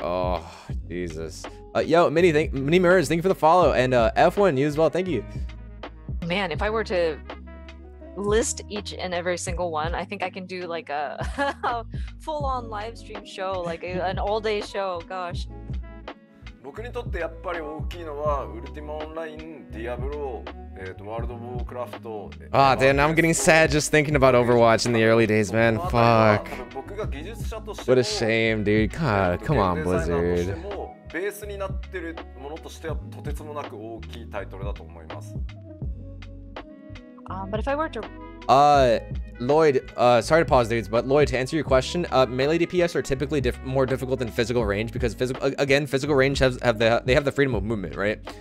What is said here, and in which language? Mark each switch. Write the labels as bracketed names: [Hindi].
[English] Oh, Jesus. Yo, Mini Mirrors, thank you for the follow, and F1, you as well. Thank you. Man, if I were to list each and every single one, I think I can do like a full-on live stream show, like an all-day show. Gosh. [Japanese] 僕にとってやっぱり大きいのはウルティマオンライン、ディアブロ、ワールド・オブ・ウォークラフト [English] Ah, damn, now I'm getting sad just thinking about Overwatch in the early days, man. Fuck. [Japanese] 僕が技術者として [English] What a shame, dude. God, come on, [Japanese] ゲームデザイナーとして [English] Blizzard. [Japanese] もベースになってるものとしてはとてつもなく大きいタイトルだと思います。 [English] But if I were to Lloyd, sorry to pause, dudes, but Lloyd, to answer your question, melee DPS are typically more difficult than physical range because physical range have the freedom of movement, right?